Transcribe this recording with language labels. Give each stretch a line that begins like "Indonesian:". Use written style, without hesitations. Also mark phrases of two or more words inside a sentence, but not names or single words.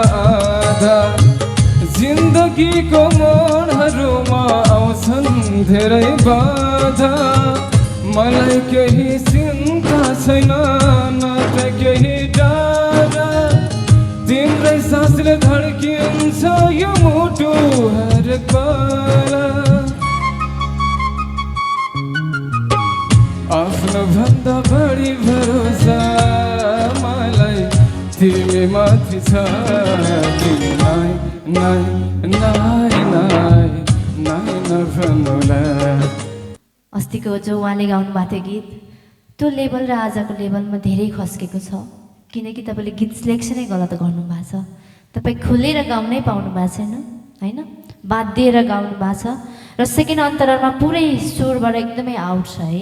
Nepali: आधा जिन्दगीको मोडहरूमा आउँछन् धेरै बाधा मलाई केही चिन्ता छैन न त केही डर तिम्रै सासले धड्किन्छ यो मुटु हरेक बेला आफ्नो भन्दा बढी भरोसा मलाई तिमी माथि छ तिमी नाइ नाइ नाइ नाइ नाइ नभन्नुला अस्तिको जो उहाँले गाउनु भएको थियो गीत त्यो लेभल र आजको लेभलमा धेरै खस्केको छ किनकि तपाईँले गीत सिलेक्सनै गलत गर्नुभएको छ तपाईँ खुलेर गाउनै पाउनु भएको छैन होइन बाँधिएर गाउनु भएको छ र सेकेन्ड अन्तरालमा पुरै सुरबाट एकदमै आउट छ है